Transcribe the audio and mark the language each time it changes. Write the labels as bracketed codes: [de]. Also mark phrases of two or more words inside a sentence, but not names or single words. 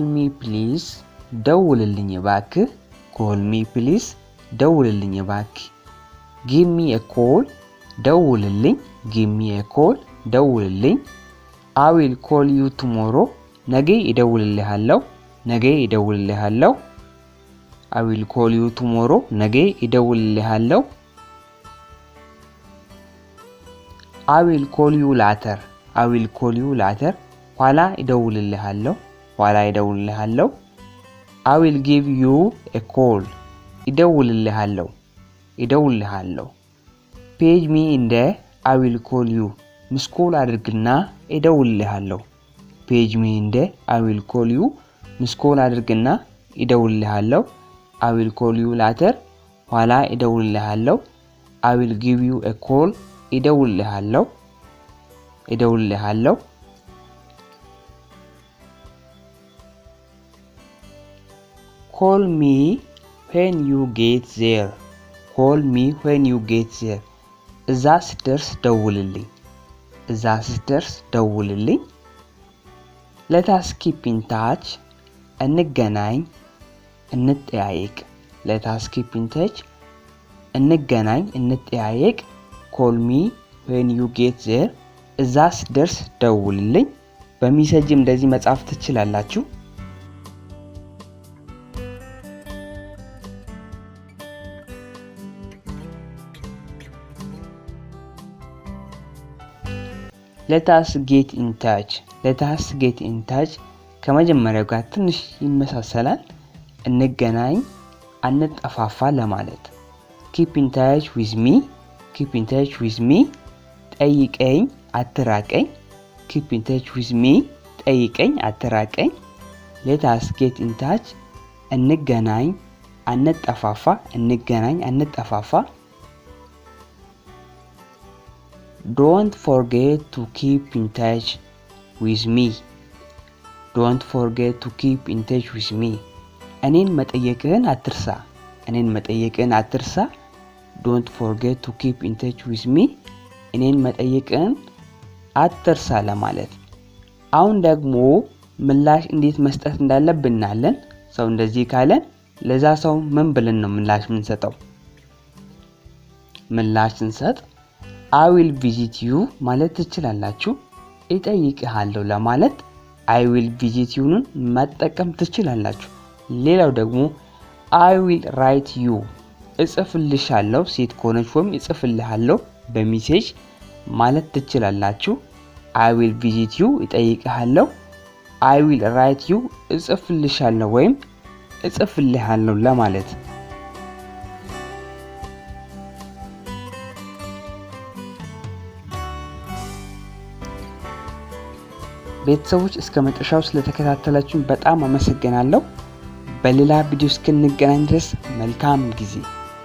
[en] me please፣ [am] ደውልልኝ እባክህ። [en] call me please፣ [am] ደውልልኝ እባክህ። [en] give me a call፣ ደውልልኝ። give me a call፣ ደውልልኝ። I will call you tomorrow፣ [am] ነገ እደውልልሃለሁ። ነገ እደውልልሃለሁ። [en] I will call you tomorrow፣ [am] ነገ እደውልልሃለሁ። [en] I will call you later. I will call you later. [am] ኋላ እደውልልሃለሁ። ኋላ እደውልልሃለሁ። [en] I will give you a call. [am] እደውልልሃለሁ። እደውልልሃለሁ። [en] Page me in the I will call you. [am] ምስኮል አድርግና እደውልልሃለሁ። [en] Page me in the I will call you. [am] ምስኮል አድርግና እደውልልሃለሁ። [en] I will call you later. [am] ኋላ እደውልልሃለሁ። [en] I will give you a call. [am] እደውልልሃለሁ። እደውልልሃለሁ። [en] Call me when you get there. Call me when you get there. [am] እዛ ስትደርስ ደውልልኝ። እዛ ስትደርስ ደውልልኝ። [en] Let us keep in touch. [am] እንገናኝ፣ እንጠያየቅ። [en] Let us keep in touch. [am] እንገናኝ፣ እንጠያየቅ። [en] Call me when you get there. [am] እዛ ስትደርስ ደውልልኝ። በሜሴጅም እንደዚህ መጻፍ ትችላላችሁ። [en] Let us get in touch. Let us get in touch [am] ከመጀመሪያው ጋር ትንሽ ይመሳሰላል። እንገናኝ፣ አንጠፋፋ ለማለት። [en] Keep in touch with me. Keep in touch with me. [am] ጠይቀኝ፣ አትራቀኝ። [en] Keep in touch with me. [am] ጠይቀኝ፣ አትራቀኝ። [en] Let us get in touch. [am] እንገናኝ፣ አንጠፋፋ። እንገናኝ፣ አንጠፋፋ። [en] Don't forget to keep in touch with me. Don't forget to keep in touch with me. [am] እኔን መጠየቅህን አትርሳ። እኔን መጠየቅህን አትርሳ። [en] Don't forget to keep in touch with me. [am] እኔን መጠየቅህን አትርሳ ለማለት። አሁን ደግሞ ምላሽ እንዴት መስጠት እንዳለብን እናያለን። ሰው እንደዚህ ካለን ለዛ ሰው ምን ብለን ነው ምላሽ የምንሰጠው? ምላሽ ስንሰጥ [en] I will visit you [am] ማለት ትችላላችሁ። እጠይቅሃለሁ ለማለት [en] I will visit [am] you-ን መጠቀም ትችላላችሁ። ሌላው ደግሞ [en] I will write you [am] እጽፍልሻለሁ፣ ሴት ከሆነች ወይም እጽፍልሃለሁ በሜሴጅ ማለት ትችላላችሁ። [en] I will visit you [am] እጠይቅሃለሁ። [en] I will write you [am] እጽፍልሻለሁ ወይም እጽፍልሃለሁ ለማለት። ቤተሰቦች እስከ መጨረሻው ስለተከታተላችሁን በጣም አመሰግናለሁ። በሌላ ቪዲዮ እስክንገናኝ ድረስ መልካም ጊዜ